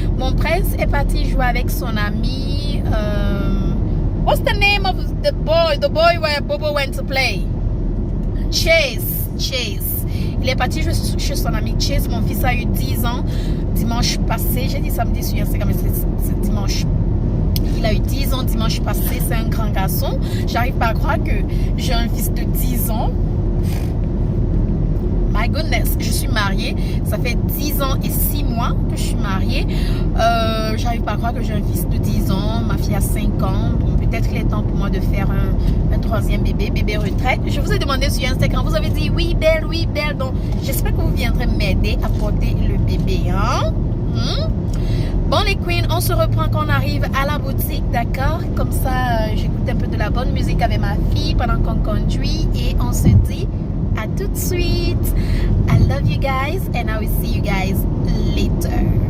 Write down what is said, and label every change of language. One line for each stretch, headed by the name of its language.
French: Mon prince est parti jouer avec son ami.
English: What's the name of the boy where Bobo went to play? Chase.
French: Il est parti chez son ami Chase. Mon fils a eu 10 ans dimanche passé. J'ai dit samedi sur Instagram, mais c'est dimanche. Il a eu 10 ans dimanche passé. C'est un grand garçon. J'arrive pas à croire que j'ai un fils de 10 ans. My goodness, je suis mariée. Ça fait 10 ans et 6 mois que je suis mariée. J'arrive pas à croire que j'ai un fils de 10 ans. Ma fille a 5 ans. Bon, peut-être qu'il est temps pour moi de faire un troisième bébé retraite. Je vous ai demandé sur Instagram. Vous avez dit oui, belle, oui, belle. Donc, j'espère que vous viendrez m'aider à porter le bébé. Hein? Bon, les queens, on se reprend quand on arrive à la boutique, d'accord? Comme ça, j'écoute un peu de la bonne musique avec ma fille pendant qu'on conduit. Et on se dit à tout de suite.
English: I love you guys and I will see you guys later.